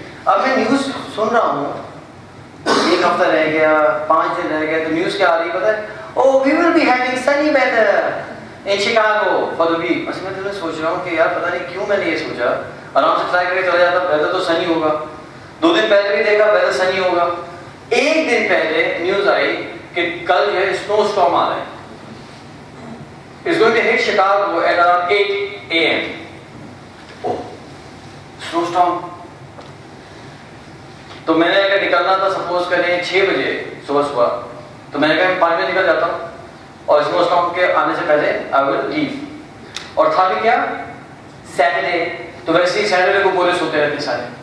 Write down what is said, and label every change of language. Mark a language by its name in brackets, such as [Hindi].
[Urdu] اب میں نیوز سن رہا ہوں، 1 ہفتہ رہ گیا، 5 دن رہ گیا، تو نیوز کیا آ رہی ہے پتہ ہے؟ [English] Oh, we will be having sunny weather in Chicago for the week. [Urdu] بس میں تو سوچ رہا ہوں کہ یار پتہ نہیں کیوں میں نے یہ سوچا، آرام سے ٹرائی کر کے چلا جاتا، ویدر تو سنی ہوگا. 2 دن پہلے بھی دیکھا ویدر سنی ہوگا. 1 دن پہلے نیوز آئی کہ کل جو ہے اسنو اسٹارم آ رہا ہے. [English] It's going to hit Chicago at around 8 AM. Oh, snow storm. [Urdu] تو میں نے اگر نکلنا تھا سپوز کریں 6 بجے صبح، تو میں نے کہا 5 بجے نکل جاتا ہوں اور اسنو اسٹارم کے آنے سے پہلے [English] I will leave. [Urdu] اور تھا بھی کیا سیٹرڈے، تو ویسے ہی سیٹرڈے کو گورے سوتے رہتے سارے.